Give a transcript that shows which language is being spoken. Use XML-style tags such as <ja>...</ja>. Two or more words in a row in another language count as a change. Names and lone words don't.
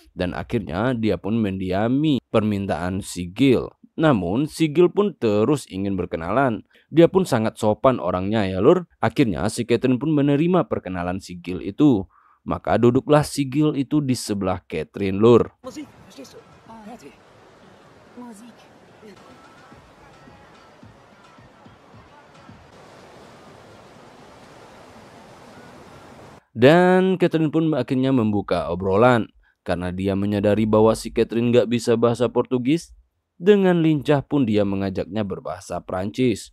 <id>Dan akhirnya dia pun mendiami permintaan si Gil. Namun si Gil pun terus ingin berkenalan. Dia pun sangat sopan orangnya ya lur. Akhirnya si Catherine pun menerima perkenalan si Gil itu. Maka duduklah si Gil itu di sebelah Catherine lur.</id> <de>Musik, verstehst du? Hört ihr? Musik.</de> <id>Dan Catherine pun akhirnya membuka obrolan. Karena dia menyadari bahwa si Catherine gak bisa bahasa Portugis. Dengan lincah pun dia mengajaknya berbahasa Prancis.</id>